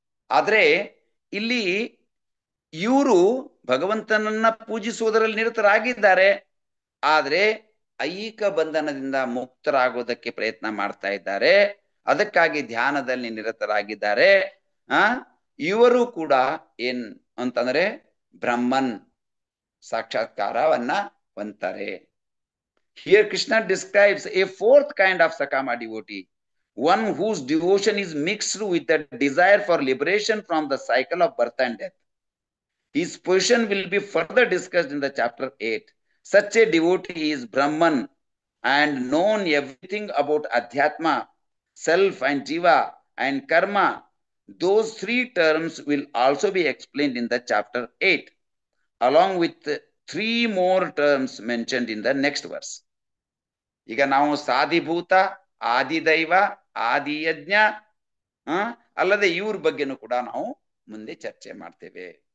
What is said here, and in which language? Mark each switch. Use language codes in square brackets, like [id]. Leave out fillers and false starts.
[kn] ಆದ್ರೆ ಇಲ್ಲಿ ಇವರು ಭಗವಂತನನ್ನ ಪೂಜಿಸುವುದರಲ್ಲಿ ನಿರತರಾಗಿದ್ದಾರೆ, ಆದ್ರೆ ಐಹಿಕ ಬಂಧನದಿಂದ ಮುಕ್ತರಾಗೋದಕ್ಕೆ ಪ್ರಯತ್ನ ಮಾಡ್ತಾ ಇದ್ದಾರೆ. ಅದಕ್ಕಾಗಿ ಧ್ಯಾನದಲ್ಲಿ ನಿರತರಾಗಿದ್ದಾರೆ. ಇವರು ಕೂಡ ಏನ್ ಅಂತಂದ್ರೆ ಬ್ರಹ್ಮನ್ ಸಾಕ್ಷಾತ್ಕಾರವನ್ನ ಹೊಂತಾರೆ. [en] Here Krishna describes a 4th kind of Sakama devotee, one whose devotion is mixed with the desire for liberation from the cycle of birth and death. His position will be further discussed in the chapter 8. Such a devotee is Brahman and known everything about Adhyatma, self and Jiva and Karma. Those 3 terms will also be explained in the chapter 8, along with 3 more terms mentioned in the next verse. [kn] ಈಗ ನಾವು ಸಾಧಿಭೂತ, ಆದಿದೈವ, ಆದಿಯಜ್ಞ ಅಲ್ಲದೆ ಇವ್ರ ಬಗ್ಗೆನೂ ಕೂಡ ನಾವು ಮುಂದೆ ಚರ್ಚೆ ಮಾಡ್ತೇವೆ.